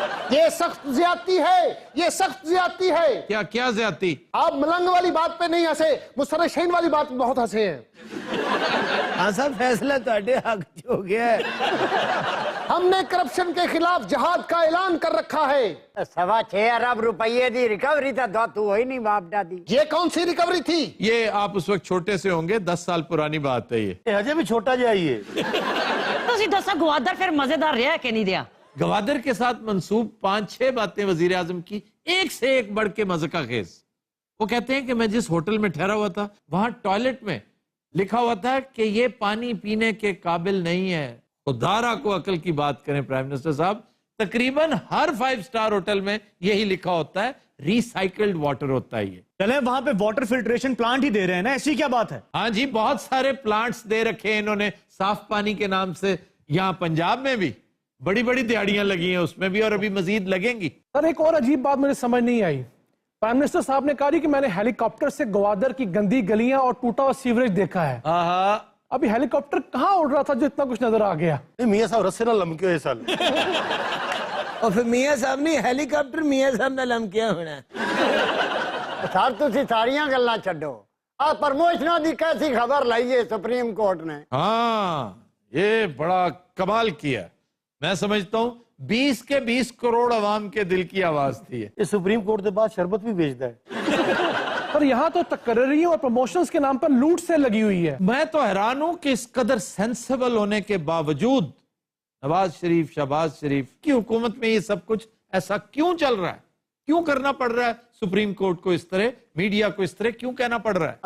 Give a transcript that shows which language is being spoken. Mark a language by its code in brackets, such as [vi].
[ur] یہ سخت زیادتی ہے، یہ سخت زیادتی ہے. کیا کیا زیادتی؟ آپ ملنگ والی بات پہ نہیں ہنسے، مسترشین والی بات پہ بہت ہنسے ہیں. [pa] ہاں صاحب فیصلہ تہاڈے حق چ ہو گیا ہے. [ur] ہم نے کرپشن کے خلاف جہاد کا اعلان کر رکھا ہے. [pa] 6.25 ارب روپئے دی ریکوری تا تو ہوئی نہیں باپ دادی. [ur] یہ کون سی ریکوری تھی؟ یہ آپ اس وقت چھوٹے سے ہوں گے، 10 سال پرانی بات ہے یہ. [pa] ہجے بھی چھوٹا جائیے. تسی دسا گوادر پھر مزیدار رہا کہ نہیں رہا؟ [ur] گوادر کے ساتھ منسوب 5-6 باتیں وزیر اعظم کی، ایک سے ایک بڑھ کے مذاق خیز. وہ کہتے ہیں کہ میں جس ہوٹل میں ٹھہرا ہوا تھا وہاں ٹوائلٹ میں لکھا ہوا تھا کہ یہ پانی پینے کے قابل نہیں ہے. خدارا کو عقل کی بات کریں پرائم منسٹر صاحب، تقریباً ہر 5 سٹار ہوٹل میں یہی لکھا ہوتا ہے، ریسائیکلڈ واٹر ہوتا ہے یہ. چلیں وہاں پہ واٹر فلٹریشن پلانٹ ہی دے رہے ہیں نا، ایسی کیا بات ہے؟ ہاں جی، بہت سارے پلانٹس دے رکھے ہیں انہوں نے صاف پانی کے نام سے. یہاں پنجاب میں بھی بڑی بڑی دیہڑیاں لگی ہیں اس میں بھی، اور ابھی مزید لگیں گی. سر ایک اور عجیب بات مجھے سمجھ نہیں آئی. پرائم منسٹر صاحب نے کہا کہ میں نے ہیلی کاپٹر سے گوادر کی گندی گلیاں اور ٹوٹا ہوا سیوریج دیکھا ہے. ابھی ہیلی کاپٹر کہاں اڑ رہا تھا جو اتنا کچھ نظر آ گیا؟ [pa] میاں صاحب رسے نہ لمکے ہوئے سال. اور پھر میاں صاحب نہیں، ہیلی کاپٹر میاں صاحب نے لمکیا ہونا. سر تسی ساریاں گلاں چھڈو، آ پرموشنوں دی کیسی خبر لائیے سپریم کورٹ نے. [ur] ہاں یہ بڑا کمال کیا. میں سمجھتا ہوں 20 کے 20 کروڑ عوام کے دل کی آواز تھی یہ سپریم کورٹ کے بعد شربت بھی بیچتا ہے. پر یہاں تو تقرریوں اور پروموشنز کے نام پر لوٹ سے لگی ہوئی ہے. میں تو حیران ہوں کہ اس قدر سینسیبل ہونے کے باوجود نواز شریف، شہباز شریف کی حکومت میں یہ سب کچھ ایسا کیوں چل رہا ہے؟ کیوں کرنا پڑ رہا ہے سپریم کورٹ کو اس طرح، میڈیا کو اس طرح کیوں کہنا پڑ رہا ہے؟